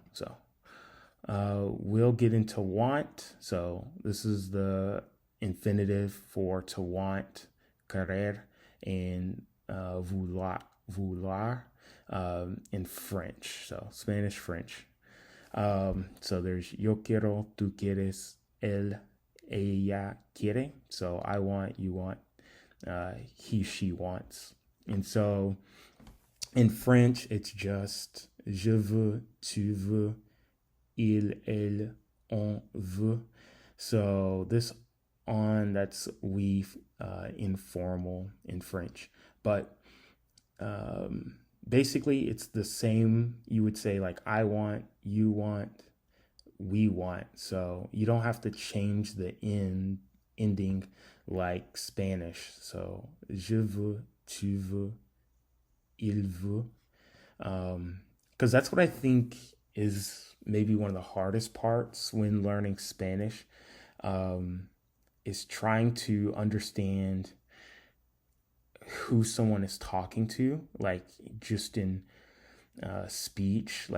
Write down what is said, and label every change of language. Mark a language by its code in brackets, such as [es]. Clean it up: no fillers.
[en] So we'll get into want. So this is the infinitive for to want, querer, and vouloir in French. So Spanish, French. So there's [es] yo quiero, tú quieres, él, ella quiere. [en] So I want, you want, he, she wants. And so in French, it's just [fr] je veux, tu veux, il, elle, on veut. [en] So this on, that's we, informal in French. But basically, it's the same. You would say like I want, you want, we want. So you don't have to change the ending like Spanish. [fr] So je veux, tu veux, il veut. [en] Because that's what I think is maybe one of the hardest parts when learning Spanish, is trying to understand who someone is talking to, like just in speech.